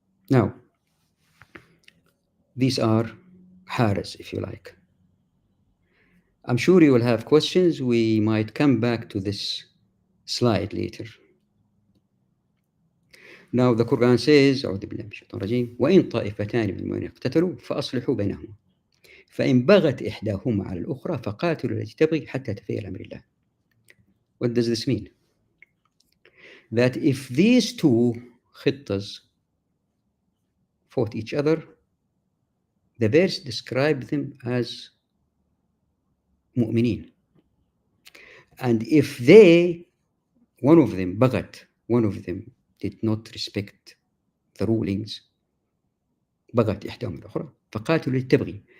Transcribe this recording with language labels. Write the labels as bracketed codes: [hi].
[en] Now, these are haras, if you like. I'm sure you will have questions. We might come back to this slide later. Now the Quran says, [ar] أعوذ بالله من الشيطان الرجيم وإن طائفتان من المؤمنين اقتتلوا فأصلحوا بينهما فإن بغت إحداهما على الأخرى فقاتلوا التي تبغي حتى تفيء إلى أمر الله. [en] What does this mean? That if these two khittas fought each other, the verse described them as mu'minin. And if one of them, bagat, one of them did not respect the rulings, bagat [ar] إحداهما الأخرى فقاتلوا للتبغي.